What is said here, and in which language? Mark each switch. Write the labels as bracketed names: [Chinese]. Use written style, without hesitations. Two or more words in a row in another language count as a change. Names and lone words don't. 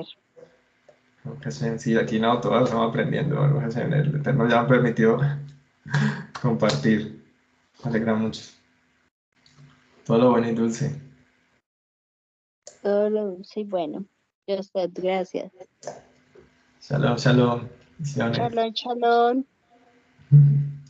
[Hebrew] ברוך השם, [Spanish] sí, aquí no, todos estamos aprendiendo. [Hebrew] ברוך השם, [Spanish] el Eterno ya me permitió compartir. Me alegra mucho. Todo lo bueno y dulce. Todo lo dulce y bueno. Dios, gracias. [Hebrew] שלום, שלום. Bendiciones. שלום, שלום.